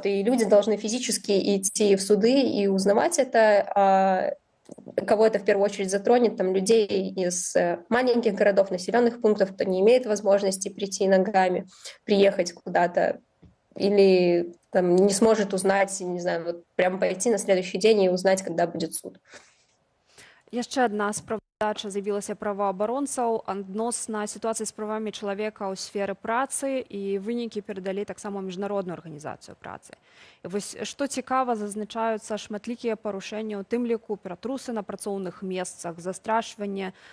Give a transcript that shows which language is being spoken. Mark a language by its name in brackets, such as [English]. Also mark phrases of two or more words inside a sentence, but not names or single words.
[Russian] И люди должны физически идти в суды и узнавать это, кого это в первую очередь затронет, там, людей из маленьких городов, населенных пунктов, кто не имеет возможности прийти ногами, приехать куда-то, или там, не сможет узнать, не знаю, вот прям пойти на следующий день и узнать, когда будет суд. [Belarusian] Яшчэ адна справадача з'явілася праваабаронцаў адносна сітуацыі з правамі чалавека ў сферы працы, і вынікі перадалі таксама ў міжнародную арганізацыю працы. І вось што цікава, зазначаюцца шматлікія парушэнні, у тым ліку ператрусы на працоўных месцах, застрашванне.